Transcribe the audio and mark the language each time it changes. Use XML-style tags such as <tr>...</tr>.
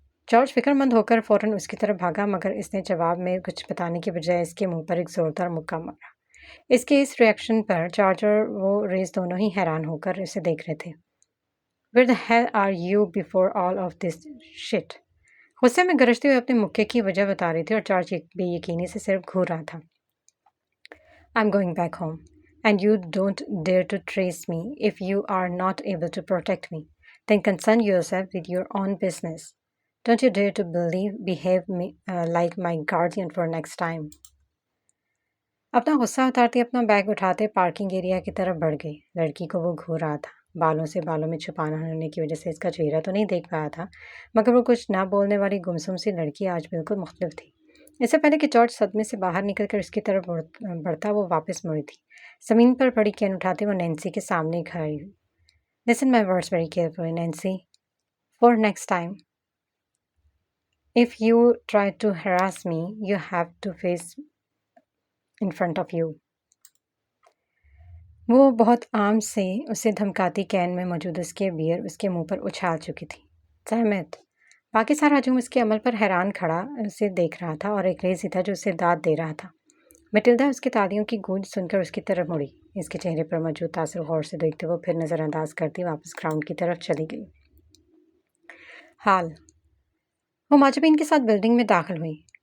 <ur>George فکر مند ہو کر فوراً اس کی طرف بھاگا، مگر اس نے جواب میں کچھ بتانے کی بجائے اس کے منہ پر ایک زوردار مکہ مارا۔ اس کے اس ریئیکشن پر جارج اور وہ ریز دونوں ہی حیران ہو کر اسے دیکھ رہے تھے۔</ur> <en>"Where the hell are you before all of this shit?"</en> <ur>غصے میں گرجتے ہوئے اپنے مکے کی وجہ بتا رہی تھی اور جارج بے یقینی سے صرف گھور رہا تھا۔</ur> <en>"I'm going back home, and you don't dare to trace me. If you are not able to protect me, then concern yourself with your own business. Don't you dare to behave like my guardian for next time."</en> <ur>اپنا غصہ اتارتے اپنا bag اٹھاتے parking area کی طرف بڑھ گئی۔ لڑکی کو وہ گھور رہا تھا۔ بالوں میں چھپانا ہونے کی وجہ سے اس کا چہرہ تو نہیں دیکھ پایا تھا، مگر وہ کچھ نہ بولنے والی گمسم سی لڑکی آج بالکل مختلف تھی۔ اس سے پہلے کہ جارج صدمے سے باہر نکل کر اس کی طرف بڑھتا وہ واپس مڑی تھی۔ زمین پر پڑی کین اٹھاتے وہ نینسی کے سامنے کھڑی ہوئی۔</ur> <en>"Listen my words very carefully, Nancy. For next time, if you try to harass me, you have to face in front of you."</en> <ur>وہ بہت عام سے اسے دھمکاتی کین میں موجود اس کے بیئر اس کے منہ پر اچھال چکی تھی۔ "سہمت!" باقی سارا ہجوم اس کے عمل پر حیران کھڑا اسے دیکھ رہا تھا، اور ایک ریز ہی تھا جو اسے داد دے رہا تھا۔ میٹلڈا اس کے تالیوں کی گونج سن کر اس کی طرف مڑی۔ اس کے چہرے پر موجود تاثر غور سے دیکھتے وہ پھر نظر انداز کرتی واپس گراؤنڈ کی طرف چلی گئی۔ حال وہ ماجبین کے ساتھ بلڈنگ میں داخل ہوئی۔</ur>